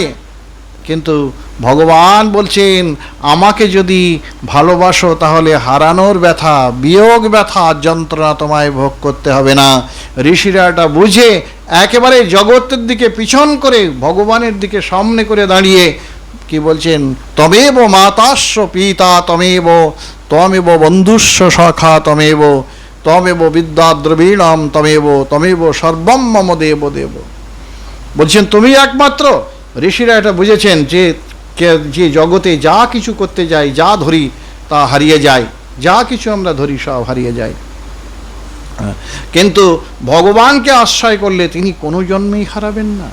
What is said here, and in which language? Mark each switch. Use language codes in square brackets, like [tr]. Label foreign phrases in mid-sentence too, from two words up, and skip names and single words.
[bn] কিন্তু ভগবান বলছেন আমাকে যদি ভালোবাসো তাহলে হারানোর ব্যথা, বিয়োগ ব্যথা, যন্ত্রণা তোমায় ভোগ করতে হবে না। ঋষিরা এটা বুঝে একেবারে জগতের দিকে পিছন করে ভগবানের দিকে সামনে করে দাঁড়িয়ে কি বলছেন, [sa] তমেব মাতাস্য পিতা তমেব বন্ধুস্য সখা তমেব বিদ্যা দ্রবীণাম তমেব সর্বম মম দেব দেব। [bn] বলছেন তুমি একমাত্র। ঋষিরা এটা বুঝেছেন যে জগতে যা কিছু করতে যাই, যা ধরি তা হারিয়ে যায়, যা কিছু আমরা ধরি সব হারিয়ে যায়। কিন্তু ভগবানকে আশ্রয় করলে তিনি কোনো জন্মেই হারাবেন না।